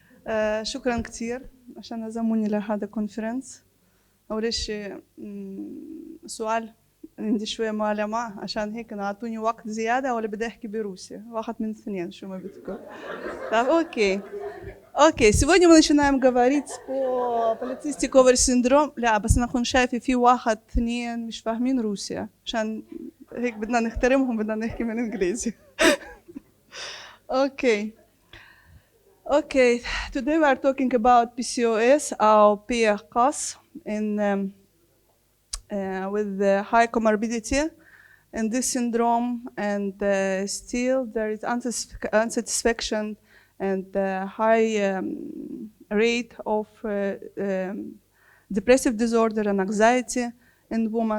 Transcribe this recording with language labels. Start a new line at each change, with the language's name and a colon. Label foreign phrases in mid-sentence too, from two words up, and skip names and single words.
Arabic: شكرا كتير عشان عزموني لهذا الكونفرنس. أول شيء سؤال عندي شوية معلومة عشان هيك أعطوني وقت زيادة ولا بدي أحكي بروسي؟ واحد من الاثنين, شو ما بدكم. طب أوكي,
Russian: сегодня мы начинаем говорить по полицейский cover синдром.
Arabic: لا بس أنا كنت شايفة في واحد اثنين مش فاهمين روسيا, عشان هيك بدنا نحترمهم, بدنا نحكي من إنجليزي.
English: Okay, today we are talking about PCOS or PCOS with the high comorbidity in this syndrome, and still there is unsatisfaction and high rate of depressive disorder and anxiety in women.